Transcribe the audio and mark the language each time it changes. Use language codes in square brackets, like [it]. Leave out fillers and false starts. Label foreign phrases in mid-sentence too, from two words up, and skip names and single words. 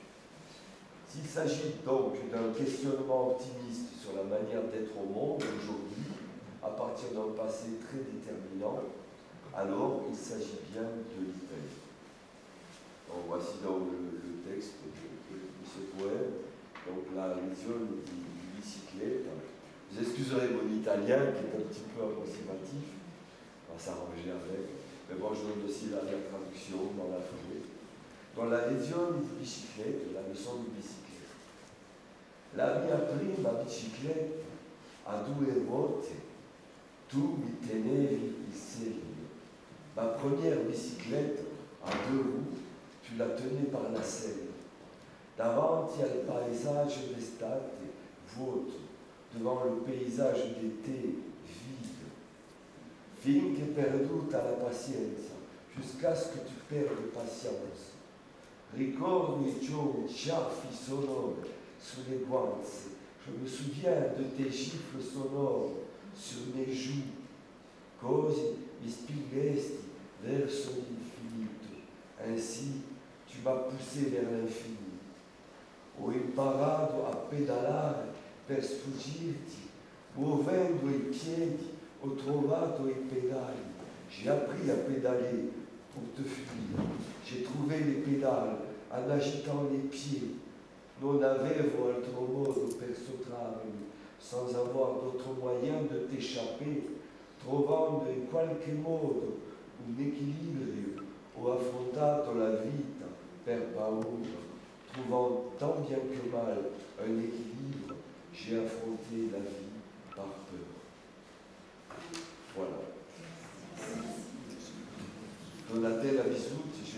[fr] S'il s'agit donc d'un questionnement optimiste sur la manière d'être au monde aujourd'hui, à partir d'un passé très déterminant, alors il s'agit bien de l'Italie. Donc voici donc le texte de ce poème, donc la lezione di bicicletta. Vous excuserez mon italien qui est un petit peu approximatif, on va s'arranger avec, mais bon, je donne aussi la traduction dans la foulée. Dans la lezione di bicicletta, la leçon de bicicletta. [it] La mia prima bicicletta a 2 ruote, tu mi tenevi il segno. [fr] Ma première bicyclette à 2 roues, tu la tenais par la selle. [it] Davanti al paesaggio d'estate, vuoto, [fr] devant le paysage d'été vide. [it] Finché perduta la pazienza, [fr] jusqu'à ce que tu perdes patience. [it] Ricordo i giorni sciaffi sonori sulle guance. [fr] Je me souviens de tes gifles sonores sur mes joues. [it] Così mi spingesti verso l'infinito. [fr] Ainsi, tu m'as poussé vers l'infini. [it] Ho imparato a pedalare per sfuggirti, muovendo i piedi, ho trovato i pedali. [fr] J'ai appris à pédaler pour te fuir. J'ai trouvé les pédales en agitant les pieds. [it] Non avevo altro modo per sottrarmi, [fr] sans avoir d'autre moyen de t'échapper, [it] trovando in qualche modo un equilibrio. Ho affrontato la vita per paura. [fr] Trouvant tant bien que mal un équilibre, j'ai affronté la vie par peur. Voilà. Donatella Bisutti.